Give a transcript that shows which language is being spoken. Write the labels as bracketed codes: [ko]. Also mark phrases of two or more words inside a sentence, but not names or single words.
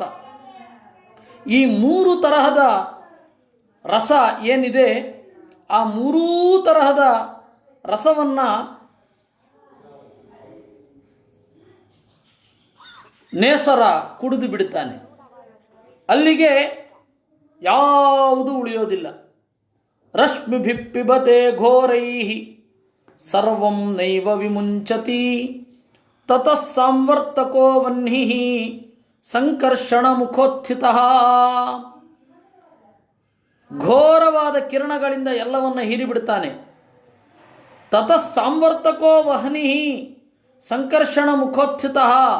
[kn] ಈ 3 ತರಹದ ರಸ ಏನಿದೆ, ಆ 3 ತರಹದ ರಸವನ್ನು ನೇಸರ ಕುಡಿದು ಬಿಡ್ತಾನೆ. ಅಲ್ಲಿಗೆ ಯಾವುದು ಉಳಿಯೋದಿಲ್ಲ. [sa] ರಶ್ಮಿಭಿಪ್ಪಿಬತೆ ಘೋರೈಃ ಸರ್ವಂ ನೈವ ವಿಮುಂಚತಿ ತತಃ ಸಾಂವರ್ತಕೋ ವಹ್ನಿಃ ಸಂಕರ್ಷಣ ಮುಖೋತ್ಥಿತಃ. [kn] ಘೋರವಾದ ಕಿರಣಗಳಿಂದ ಎಲ್ಲವನ್ನ ಹೀರಿಬಿಡ್ತಾನೆ. [sa] ತತಃ ಸಾಂವರ್ತಕೋ ವಹ್ನಿಃ ಸಂಕರ್ಷಣ ಮುಖೋತ್ಥಿತಃ.